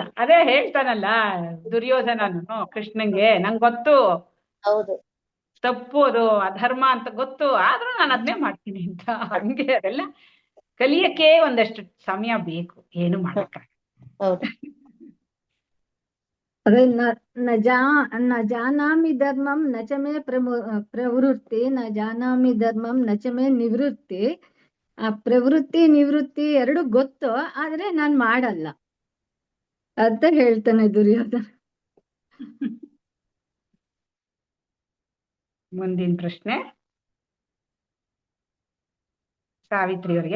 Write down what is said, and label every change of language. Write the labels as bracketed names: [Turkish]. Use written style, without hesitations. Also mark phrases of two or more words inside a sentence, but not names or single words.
[Kannada] ಅದೇ ಹೇಳ್ತಾನಲ್ಲ ದುರ್ಯೋಧನನು ಕೃಷ್ಣಂಗೆ, ನಂಗ್ ಗೊತ್ತು ಹೌದು, ತಪ್ಪು, ಅದು ಅಧರ್ಮ ಅಂತ ಗೊತ್ತು, ಆದ್ರೂ ನಾನು ಅದನ್ನೇ ಮಾಡ್ತೀನಿ ಅಂತ. ಹಂಗೆ ಅದೆಲ್ಲ ಕಲಿಯಕ್ಕೆ ಒಂದಷ್ಟು ಸಮಯ ಬೇಕು, ಏನು ಮಾಡಕ್ಕ. ಹೌದು. [Sanskrit] ಅದೇ ನ ಜಾನಾಮಿ ಧರ್ಮಂ ನಚಮೇ ಪ್ರವೃತ್ತಿ ನ ಜಾನಾಮಿ ಧರ್ಮಂ ನಚಮೇ ನಿವೃತ್ತಿ. [Kannada] ಆ ಪ್ರವೃತ್ತಿ ನಿವೃತ್ತಿ ಎರಡು ಗೊತ್ತು, ಆದ್ರೆ ನಾನ್ ಮಾಡಲ್ಲ ಅಂತ ಹೇಳ್ತಾನೆ ದುರ್ಯೋಧನ. ಮುಂದಿನ ಪ್ರಶ್ನೆ ಸಾವಿತ್ರಿಯವರಿಗೆ.